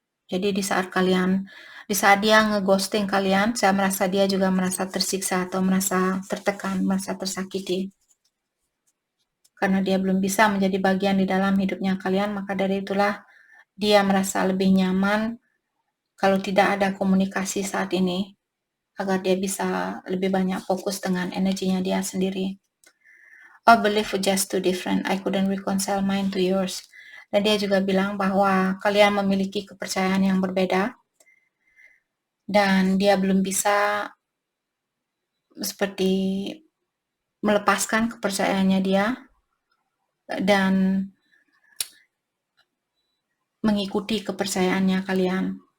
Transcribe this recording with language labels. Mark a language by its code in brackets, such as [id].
[id] Jadi di saat dia ngeghosting kalian, saya merasa dia juga merasa tersiksa atau merasa tertekan, merasa tersakiti. Karena dia belum bisa menjadi bagian di dalam hidupnya kalian, maka dari itulah dia merasa lebih nyaman kalau tidak ada komunikasi saat ini, agar dia bisa lebih banyak fokus dengan energinya dia sendiri. [en] Our belief was just too different. I couldn't reconcile mine to yours. [id] Dan dia juga bilang bahwa kalian memiliki kepercayaan yang berbeda, dan dia belum bisa seperti melepaskan kepercayaannya dia dan mengikuti kepercayaannya kalian.